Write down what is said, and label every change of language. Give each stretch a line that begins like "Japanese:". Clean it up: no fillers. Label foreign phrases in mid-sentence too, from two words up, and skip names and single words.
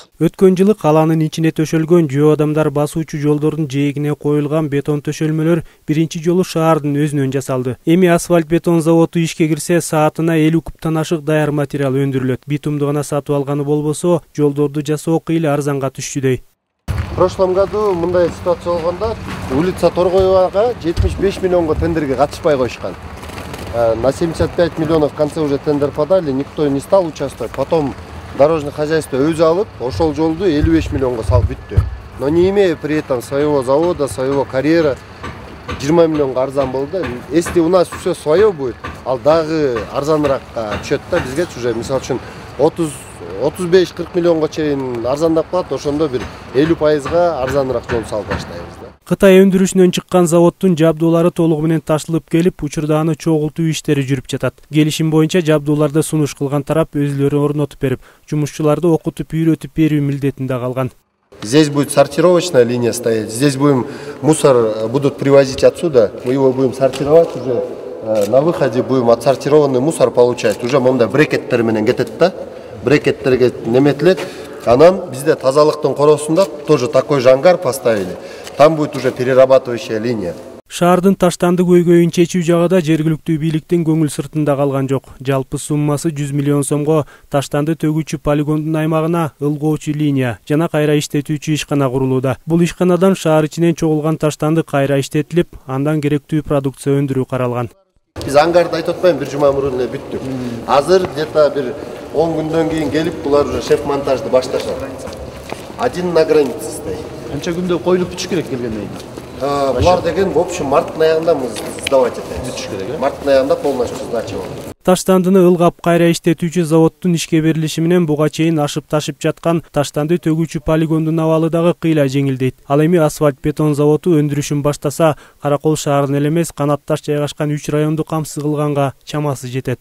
Kyrgyz: Өткөн жылы калаанын ичине төшөлгөн жөө адамдар басуучу жолдордун жээгине коюлган бетон төшөлмөлөр биринчи жолу шаардын өзүнөн жасалды. Эми асфальт бетон заводу ишке кирсе, саатына 50 кубтан ашык даяр материал өндүрүлөт. Битумду гана сатып алганы болбосо, жолдорду жасоо кыйла арзанга түшчүдөй.
Russian: В прошлом году
Kyrgyz: мындай ситуация болгондо улица Торгоевага 75 миллионго тендерге катышпай койушкан.
Russian: На 75 миллионов в конце уже тендер подали, никто не стал участвовать. Потом дорожное хозяйство
Kyrgyz: өзү алып, ошол жолду 55 миллионго салып бүттү.
Russian: Но не имея при этом своего завода, своего карьера, 20
Kyrgyz: миллионго арзан болду.
Russian: Если у нас все свое будет,
Kyrgyz: ал дагы арзаныракка түшөт да, бизге уже мисалы үчүн 35-40 миллионго чейин арзандап калат, ошондо бир 50%га арзаныраак жол салып баштайбыз да. Кытай өндүрүшүнөн чыккан заводдун жабдуулары толугу менен ташылып келип, учурда аны чогултуу иштери жүрүп жатат. Келишим боюнча жабдууларды сунуш кылган тарап өзүлөрү орнотуп берип, жумушчуларды окутуп үйрөтүп берүү милдетинде калган.
Russian: Здесь будет сортировочная линия стоять, здесь будем мусор будут привозить отсюда, мы его будем сортировать уже. На выходе будем отсортированный мусор получать.
Kyrgyz: Уже монда брекеттер менен кетет да. Брекеттерге неметилет. Анан бизде тазалыктын коросунда
Russian: тоже такой же ангар поставили. Там будет уже перерабатывающая линия.
Kyrgyz: Шаардын таштанды көйгөйүн чечүү жагыда жергиликтүү бийликтин көңүл сыртында калган жок. Жалпы суммасы 100 миллион сомго таштанды төгүүчү полигондун аймагына ылгоочу линия жана кайра иштетүүчү ишкана курулууда. Бул ишканадан шаар ичинен чогулган таштанды кайра иштетилип, андан керектүү продукция өндүрүү каралган. Биз ангарды айтып атпайм, бир жума мурун эле бүттүк. Азыр где-то бир 10 күндөн кийин келип, булар уже шеф монтажды башташат.
Russian: Один на границе стоит.
Kyrgyz: Канча күндө коюлуп бүтүш керек келгенден кийин? Булар деген
Russian: в общем
Kyrgyz: марттын аягында
Russian: мы сдавать
Kyrgyz: этебиз. Бүтүш керек, марттын аягында полностью сдача болот. Таштандыны ылгап кайра иштетүүчү заводдун ишке берилиши менен буга чейин ашып-ташып жаткан таштанды төгүүчү полигондун абалы дагы кыйла жеңилдейт. Ал эми асфальт бетон заводу өндүрүшүн баштаса, Каракол шаарынын эле эмес, Канатташ жайгашкан 3 районду камсыз кылганга чамасы жетет.